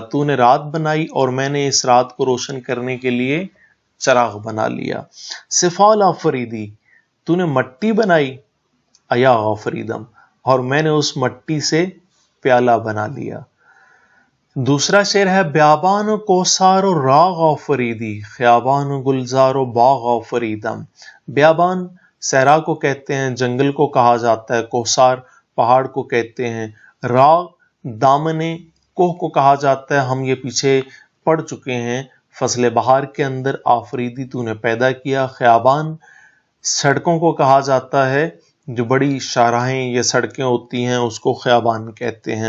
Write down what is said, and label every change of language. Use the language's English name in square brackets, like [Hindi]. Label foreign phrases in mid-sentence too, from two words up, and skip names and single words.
[Urdu] تو نے رات بنائی اور میں نے اس رات کو روشن کرنے کے لیے چراغ بنا لیا۔ [Persian] صفال آفریدی، [Urdu] تو نے مٹی بنائی، [Persian] ایاغ آفریدم، [Urdu] اور میں نے اس مٹی سے پیالہ بنا لیا۔ دوسرا شعر ہے، [Persian] بیابان و کوثار و راغ آفریدی، خیابان و گلزار و باغ آفریدم۔ [Urdu] بیابان صحرا کو کہتے ہیں، جنگل کو کہا جاتا ہے، کوثار پہاڑ کو کہتے ہیں، راغ دامن کوہ کو کہا جاتا ہے، ہم یہ پیچھے پڑھ چکے ہیں فصل بہار کے اندر، آفریدی تو نے پیدا کیا۔ خیابان سڑکوں کو کہا جاتا ہے، جو بڑی شاہراہیں یا سڑکیں ہوتی ہیں اس کو خیابان کہتے ہیں۔